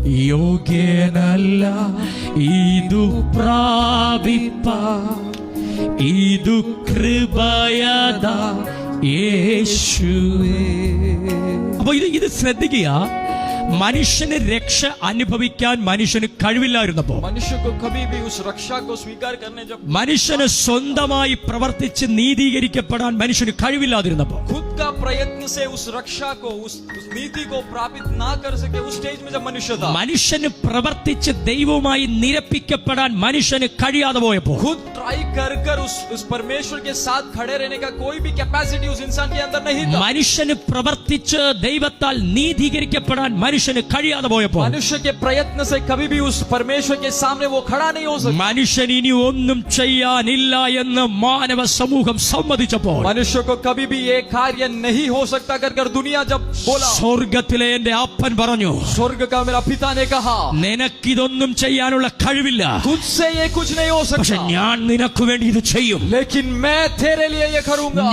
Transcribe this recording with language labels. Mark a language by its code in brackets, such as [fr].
[ml] യോഗ്യനല്ല ഇതു പ്രാപിപ്പ, ഇതു കൃപയദാ യേശുവേ. അപ്പൊ ഇത് ശ്രദ്ധിക്കുക, മനുഷ്യന് രക്ഷ അനുഭവിക്കാൻ മനുഷ്യന് കഴിവില്ലായിരുന്നപ്പോ, [hi] मनुष्य को कभी भी उस रक्षा को स्वीकार करने, जब [ml] മനുഷ്യന് സ്വന്തമായി പ്രവർത്തിച്ച് നീതീകരിക്കപ്പെടാൻ മനുഷ്യന് കഴിവില്ലാതിരുന്നപ്പോ, [hi] खुद का प्रयत्न से उस रक्षा को, उस नीति को प्राप्त ना कर सके, उस स्टेज में जब मनुष्य था, [ml] മനുഷ്യന് പ്രവർത്തിച്ച് ദൈവവുമായി നിരപ്പിക്കപ്പെടാൻ മനുഷ്യന് കഴിയാതെ പോയപ്പോ, [hi] खुद ट्राई कर उस परमेश्वर के साथ खड़े रहने का कोई भी कैपेसिटी उस इंसान के अंदर नहीं था. [ml] മനുഷ്യന് പ്രവർത്തിച്ച് ദൈവത്താൽ നീതീകരിക്കപ്പെടാൻ മനുഷ്യന് കഴിയാതെ പോയപ്പോ, [hi] मनुष्य के प्रयत्न से कभी भी उस परमेश्वर के सामने वो खड़ा नहीं हो सकता. [ml] മനുഷ്യൻ ഇനി ഒന്നും ചെയ്യാനില്ല എന്ന് മാനവ സമൂഹം സമ്മതിച്ചപ്പോൾ, [hi] मनुष्य को कभी भी ये कार्य नहीं हो सकता कर दुनिया जब बोला, [ml] സ്വർഗത്തിലെ എന്റെ അപ്പൻ പറഞ്ഞു, [hi] स्वर्ग का मेरा पिता ने कहा, [ml] നിനക്കിതൊന്നും ചെയ്യാനുള്ള കഴിവില്ല, [hi] खुद से ये कुछ नहीं हो [ml] പക്ഷെ [hi] सकता, [ml] ഞാൻ നിനക്ക് വേണ്ടി ഇത് ചെയ്യും. [hi] लेकिन मैं तेरे लिए ये करूंगा,